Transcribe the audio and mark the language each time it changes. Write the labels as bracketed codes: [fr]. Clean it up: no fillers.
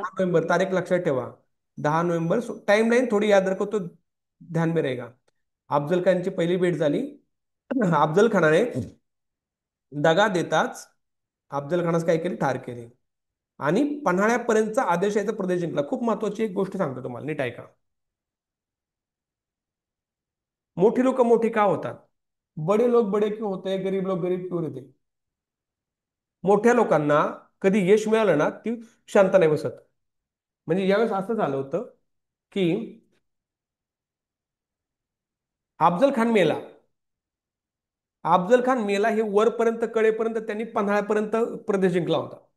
[mr] 10 November, तारीख लक्षात ठेवा. 10 नोव्हेंबर, टाइम लाईन थोडी [hi] याद रखो तो ध्यान में रहेगा. [mr] अफजल खानची पहिली भेट झाली. अफजल खानाने दगा देताच अफजल खानास काय केले? ठार केले. आणि पन्हाळ्यापर्यंतचा आदिलशाहीचा प्रदेश जिंकला. खूप महत्वाची एक गोष्ट सांगतो तुम्हाला, नीट ऐका. मोठी लोक मोठी का होतात? [hi] बडे लोक बडे क्यों होते हैं, गरीब लोक गरीब क्यों रहते? [mr] मोठ्या लोकांना कधी यश मिळालं ना, ती शांत नाही बसत. म्हणजे यावेळेस असं झालं होतं की अफजल खान मेला. अफजल खान मेला हे वरपर्यंत कळेपर्यंत त्यांनी पन्हाळ्यापर्यंत प्रदेश जिंकला होता.